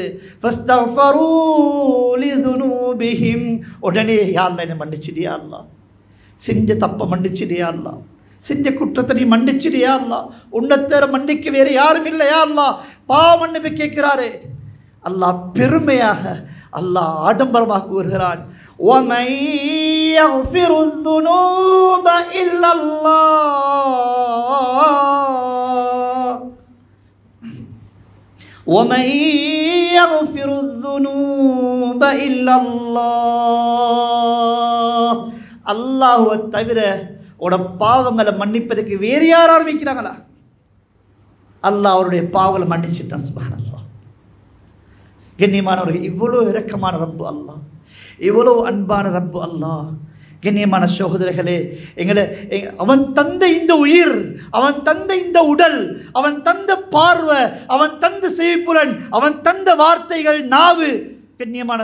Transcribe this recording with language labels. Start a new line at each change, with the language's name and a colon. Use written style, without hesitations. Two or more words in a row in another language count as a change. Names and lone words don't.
Arabic: فاستغفروا لذنوبهم,
Tamil: உடனே
Arabic: يا الله
Tamil: என்னை மன்னிச்சிடியா அல்லாஹ், செஞ்ச தப்பை மன்னிச்சிடியா அல்லாஹ், செஞ்ச குற்றத்தை நீ மன்னிச்சிடியா அல்லாஹ், உன்னைத்தர மன்னிக்க வேறு யாரும் இல்லையா அல்லாஹ், பாவ மன்னிப்பு கேட்கிறாரு. அல்லாஹ் பெருமையாக அல்லாஹ் ஆடம்பரமாக கூறுகிறான்,
Arabic: وَمَن يَغْفِرُ الذُّنُوبَ إِلَّا اللَّهُ وَمَن يَغْفِرُ الذُّنُوبَ إِلَّا اللَّهُ.
Tamil: அல்லாஹ்வை தவிர உட பாவங்களை மன்னிப்பதற்கு வேறு யார் ஆரம்பிக்கிறாங்களா? அல்லாஹ் அவருடைய பாவங்களை மன்னிச்சுட்டான்.
Arabic: سبحان الله.
Tamil: கண்ணியமானவர்கள், இவ்வளோ இரக்கமான ரப்பு அல்லாஹ், இவ்வளோ அன்பான ரப்பு அல்லாஹ். கண்ணியமான சகோதரர்களே, அவன் தந்த இந்த உயிர், அவன் தந்த இந்த உடல், அவன் தந்த பார்வை, அவன் தந்த செவிப்புலன், அவன் தந்த வார்த்தைகள், நாவு, கண்ணியமான